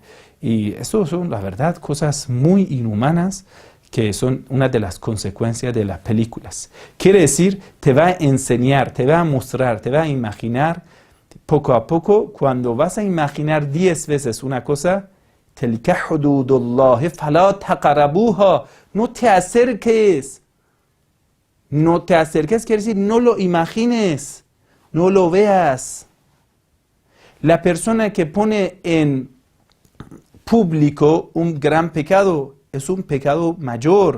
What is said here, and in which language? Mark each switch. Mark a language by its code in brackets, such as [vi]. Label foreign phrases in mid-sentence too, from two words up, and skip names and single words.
[es] Y eso son, la verdad, cosas muy inhumanas que son una de las consecuencias de las películas. Quiere decir, te va a enseñar, te va a mostrar, te va a imaginar, poco a poco, cuando vas a imaginar 10 veces una cosa, [ar] تلك حدود الله فلا تقربوها. [es] No te acerques. No te acerques quiere decir no lo imagines, no lo veas. La persona que pone en público un gran pecado es un pecado mayor.